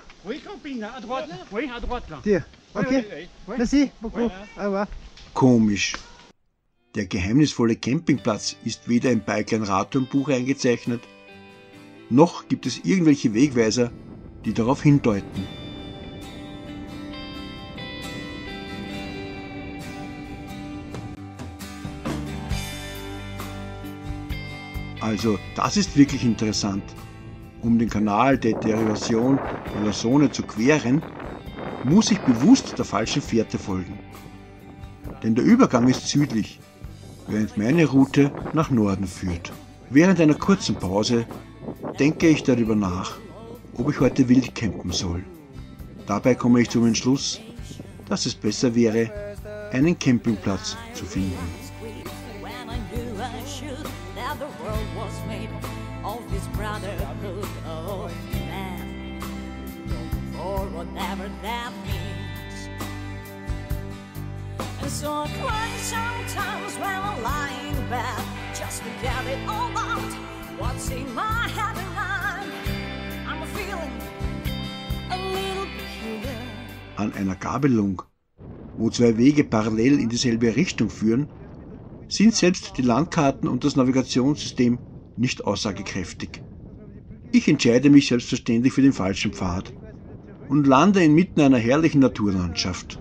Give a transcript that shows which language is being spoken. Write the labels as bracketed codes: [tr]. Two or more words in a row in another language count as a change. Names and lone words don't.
[fr] Oui, camping, là, à droite. Oui, à droite, là. [de] Hier, okay. [fr] Oui. Merci beaucoup. Au revoir. [de] Komisch. Der geheimnisvolle Campingplatz ist weder im Bikeline-Radtourenbuch eingezeichnet, noch gibt es irgendwelche Wegweiser, die darauf hindeuten. Also das ist wirklich interessant. Um den Kanal der Derivation de la Saône zu queren, muss ich bewusst der falschen Fährte folgen. Denn der Übergang ist südlich, während meine Route nach Norden führt. Während einer kurzen Pause denke ich darüber nach, ob ich heute wild campen soll. Dabei komme ich zum Entschluss, dass es besser wäre, einen Campingplatz zu finden. [en] So I cry sometimes when I'm lying in bed, just to get it all out. What's in my head and I'm feeling a little peculiar. [de] An einer Gabelung, wo zwei Wege parallel in dieselbe Richtung führen, sind selbst die Landkarten und das Navigationssystem nicht aussagekräftig. Ich entscheide mich selbstverständlich für den falschen Pfad und lande inmitten einer herrlichen Naturlandschaft.